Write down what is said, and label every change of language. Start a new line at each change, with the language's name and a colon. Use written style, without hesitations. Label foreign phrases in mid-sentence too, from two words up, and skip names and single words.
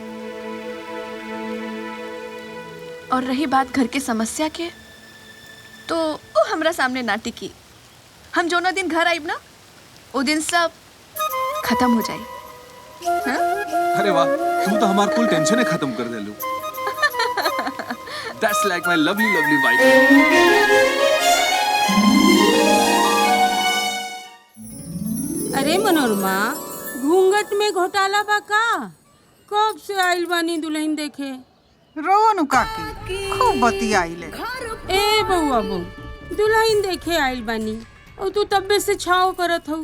Bhojpuri: और रही बात घर के समस्या के, तो वो हमरा सामने ना टिकी। हम जो ना दिन घर आइब ना, वो दिन सब खत्म हो जाए। हाँ? अरे वाह, तू तो हमार कुल टेंशन ही खत्म कर देलू।
English: That's like my lovely lovely wife.
Bhojpuri: अरे मनोरमा, घूंघट में घोटाला बा का? कब से आइल बानी दुल्हन देखे? रोनु काकी खूब बतियाइले। ए बउआ बहू, दुल्हन देखे आइल बानी और तू तब्बे से छाव करत हऊ।